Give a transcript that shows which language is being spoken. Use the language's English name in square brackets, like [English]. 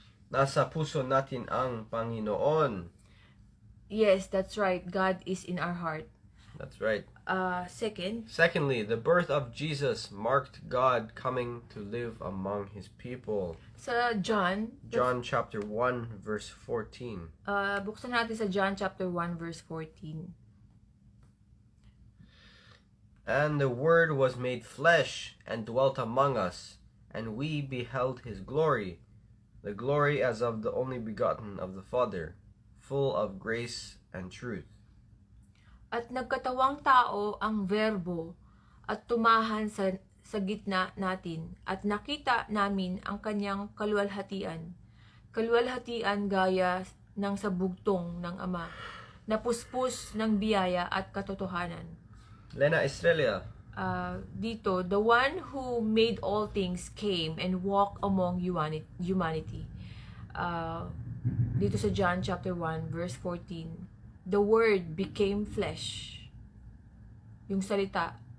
[Filipino] Nasa puso natin ang Panginoon. [English] Yes, that's right. God is in our heart. That's right. Secondly, the birth of Jesus marked God coming to live among His people. [Filipino] Sa John [English] chapter 1 verse 14. [Filipino] Buksan natin sa John chapter 1 verse 14. [English] And the Word was made flesh and dwelt among us, and we beheld His glory, the glory as of the only begotten of the Father, full of grace and truth. [Filipino] At nagkatawang tao ang Verbo at tumahan sa gitna natin at nakita namin ang kanyang kaluwalhatian gaya ng sa bugtong ng Ama, na puspos ng biyaya at katotohanan. Lena Estrella. [English] Dito, the one who made all things came and walked among humanity. Dito sa John chapter 1 verse 14, the Word became flesh. [Filipino] Yung salita.